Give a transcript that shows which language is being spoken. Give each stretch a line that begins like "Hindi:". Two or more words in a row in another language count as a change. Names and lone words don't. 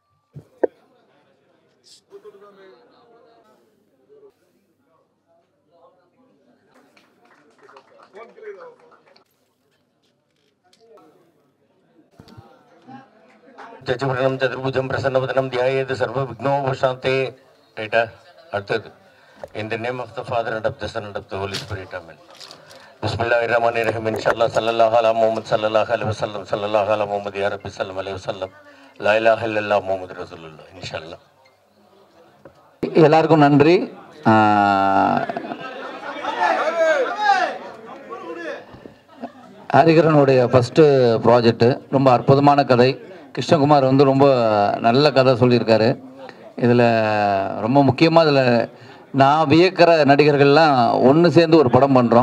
Sanskrit: जजपरणम् चतुर्भुजम् प्रसन्नवदनम् ध्यायेत् सर्व विघ्नोपशान्ते.
Tamil: ரைட்டா? அடுத்தது.
English: In the name of the Father and of the Son and of the Holy Spirit. Amen.
Arabic: بسم الله الرحمن الرحيم. Inshallah. صلى الله على محمد صلى الله عليه وسلم. صلى الله على محمد يا ربي سلم عليه وسلم. لا إله إلا الله محمد رسول الله. Inshallah.
Tamil: எல்லாருக்கும் நன்றி. ஹரிகரனுடைய
English: first project
Tamil: ரொம்ப அற்புதமான கதை. கிருஷ்ணகுமார் வந்து ரொம்ப நல்ல கதை சொல்லியிருக்காரு. இதில் ரொம்ப முக்கியமாக இதில் நான் வியக்கிற நடிகர்கள்லாம் ஒன்று சேர்ந்து ஒரு படம் பண்ணுறோம்.